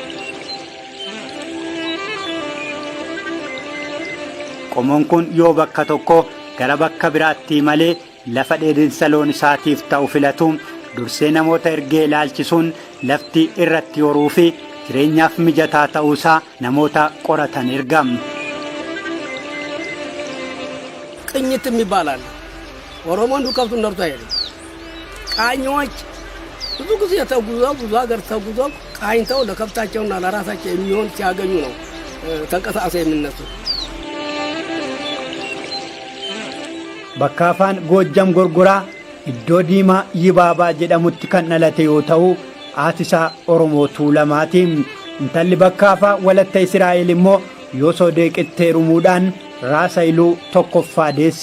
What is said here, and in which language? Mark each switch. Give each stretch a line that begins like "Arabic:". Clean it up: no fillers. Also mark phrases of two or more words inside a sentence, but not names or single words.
Oromo: Qomoon kun yoo bakka tokko gara bakka biraatti malee lafa dheedinsa loon isaatiif ta'u filatu dursee namoota ergee ilaalchisuun lafti irratti horuu fi jireenyaaf mijataa ta'uusaa namoota qoratan ergam.
Amharic: ቅኝትም ይባላል። ኦሮሞን ከብቱ ነርቶ አይደለም ቃኞች ብዙ ጊዜ ተጉዘው ብዙ ሀገር ተጉዘው ቃኝተው ለከብታቸውና ለራሳቸው የሚሆን ሲያገኙ ነው ተንቀሳቅሰው የሚነሱ።
Oromo: Bakkaafaan Goojjam Gorgoraa iddoo diimaa Yibaabaa jedhamutti kan dhalate yoo ta'u haatisaa Oromoo Tuulamaati. Intalli Bakkaafaa walatta Israa'el immoo Yoosoo Deeqitteerumuudhaan Raasaayiluu tokkoffaa deesse.